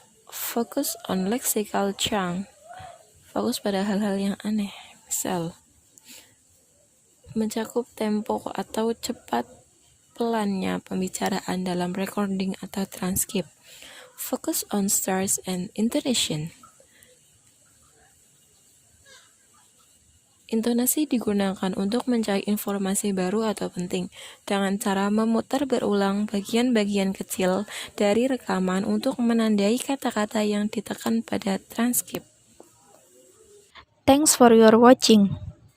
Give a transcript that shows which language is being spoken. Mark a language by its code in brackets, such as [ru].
[en] Focus on lexical chunk. [id] Fokus pada hal-hal yang aneh. Misal, mencakup tempo atau cepat pelannya pembicaraan dalam recording atau transkrip. [en] Focus on stars and intonation. [id] Intonasi digunakan untuk mencari informasi baru atau penting dengan cara memutar berulang bagian-bagian kecil dari rekaman untuk menandai kata-kata yang ditekan pada transkrip. [en] Thanks for your watching.